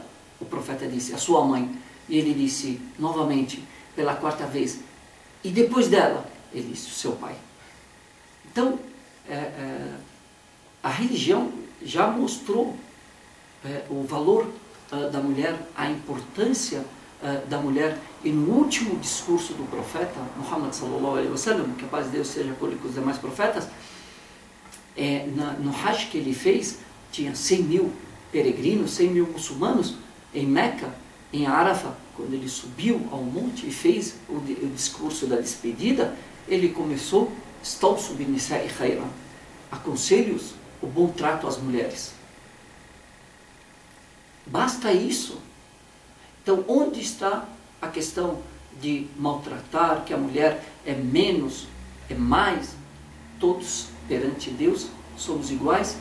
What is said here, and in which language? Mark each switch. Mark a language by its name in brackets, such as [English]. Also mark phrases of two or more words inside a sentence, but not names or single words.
[Portuguese] O profeta disse: a sua mãe. E ele disse novamente, pela quarta vez: e depois dela? Ele disse: o seu pai. Então, a religião já mostrou o valor da mulher, a importância da mulher. E no último discurso do profeta Muhammad [Arabic] صلى الله عليه وسلم, [Portuguese] que a paz de Deus seja com ele e com os demais profetas, no Hajj que ele fez, tinha 100 mil peregrinos, 100 mil muçulmanos em Meca, em Arafah. Quando ele subiu ao monte e fez o discurso da despedida, ele começou: [Arabic] "استوصوا بالنساء خيرا", [Portuguese] aconselho-os o bom trato às mulheres. Basta isso. Então, onde está a questão de maltratar, que a mulher é menos, é mais? Todos perante Deus somos iguais.